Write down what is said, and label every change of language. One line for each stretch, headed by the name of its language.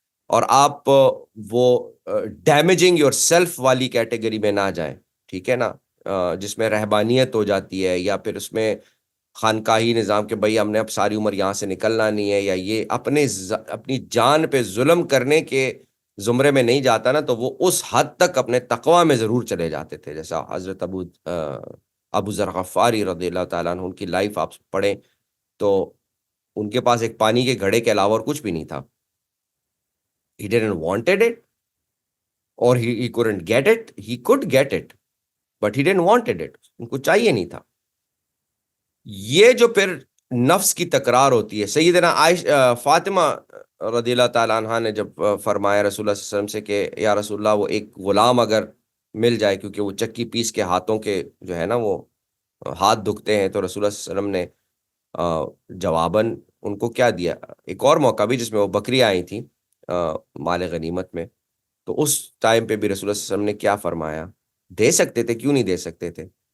Urdu: اور آپ وہ ڈیمیجنگ یور سیلف والی کیٹیگری میں نہ جائیں, ٹھیک ہے نا, جس میں رہبانیت ہو جاتی ہے, یا پھر اس میں خانقاہی نظام کے بھائی ہم نے اب ساری عمر یہاں سے نکلنا نہیں ہے, یا یہ اپنی جان پہ ظلم کرنے کے زمرے میں نہیں جاتا نا, تو وہ اس حد تک اپنے تقویٰ میں ضرور چلے جاتے تھے. جیسا حضرت ابو ذر غفاری رضی اللہ تعالیٰ عنہ, ان کی لائف آپ پڑھیں تو ان کے پاس ایک پانی کے گھڑے کے علاوہ اور کچھ بھی نہیں تھا.
English: He didn't wanted it, or he couldn't get it. He could get it, but he didn't wanted it.
Urdu: ان کو چاہیے نہیں تھا. یہ جو پھر نفس کی تکرار ہوتی ہے. سیدنا فاطمہ رضی اللہ تعالیٰ عنہ نے جب فرمایا رسول اللہ صلی اللہ علیہ وسلم سے کہ یا رسول اللہ وہ ایک غلام اگر مل جائے, کیونکہ وہ چکی پیس کے ہاتھوں کے جو ہے نا وہ ہاتھ دکھتے ہیں, تو رسول اللہ صلی اللہ علیہ وسلم نے جواباً ان کو کیا دیا, ایک اور موقع بھی جس میں وہ بکری آئی تھی مال غنیمت میں, تو اس ٹائم پہ بھی رسول اللہ صلی اللہ علیہ وسلم نے کیا فرمایا, دے سکتے تھے, کیوں نہیں دے سکتے تھے.